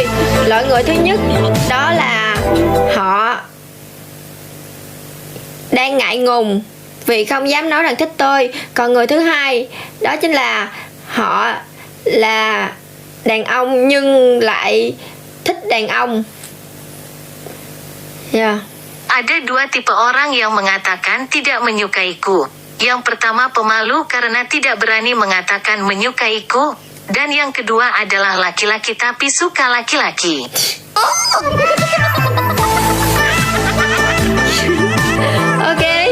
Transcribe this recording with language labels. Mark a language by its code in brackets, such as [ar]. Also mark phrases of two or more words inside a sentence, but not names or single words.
[vi] Loại người thứ nhất đó là họ đang ngại ngùng vì không dám nói rằng thích tôi. Còn người thứ hai đó chính là họ là đàn ông nhưng lại thích đàn ông. [en] Yeah. [id] Ada dua tipe orang yang mengatakan tidak menyukaiku. Yang pertama pemalu karena tidak berani mengatakan menyukaiku. Dan yang kedua adalah laki-laki tapi suka laki-laki. Oke.